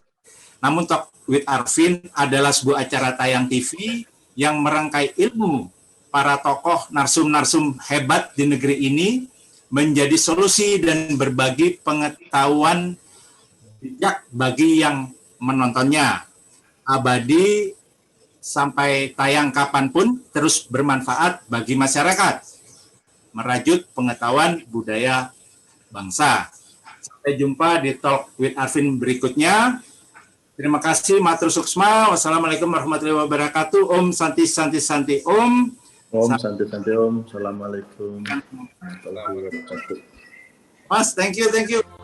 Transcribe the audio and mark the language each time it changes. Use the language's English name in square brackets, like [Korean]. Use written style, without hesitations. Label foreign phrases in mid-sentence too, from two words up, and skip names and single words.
[Indonesian] Namun Talk with Arvin adalah sebuah acara tayang TV yang merangkai ilmu para tokoh narsum-narsum hebat di negeri ini menjadi solusi dan berbagi pengetahuan bijak bagi yang menontonnya. Abadi sampai tayang kapanpun terus bermanfaat bagi masyarakat, merajut pengetahuan budaya bangsa. Sampai jumpa di Talk with Arvin berikutnya. Terima kasih, [Balinese] matur suksma. [Arabic] والسلام عليكم ورحمة الله وبركاته. [Sanskrit] ॐ शान्तिः शान्तिः शान्तिः ॐ. ॐ शान्तिः शान्तिः ॐ. [Arabic] السلام عليكم ورحمة الله وبركاته. [Indonesian] Mas, [English] thank you.